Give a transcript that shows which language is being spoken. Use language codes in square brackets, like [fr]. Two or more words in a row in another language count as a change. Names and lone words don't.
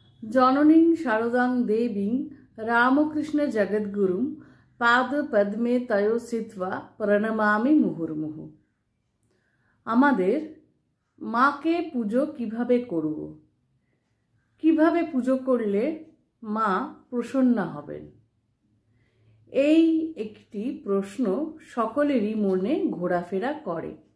[sa] जननीं शारदां देवीं रामकृष्ण जगद्गुरुं पाद पद्मे तयो स्थित्वा प्रणमामि मुहुर्मुहु। [bn] আমাদের মাকে পুজো কিভাবে করব, কিভাবে পুজো করলে মা প্রসন্ন হবেন, এই একটি প্রশ্ন সকলেরই মনে ঘোরাফেরা করে।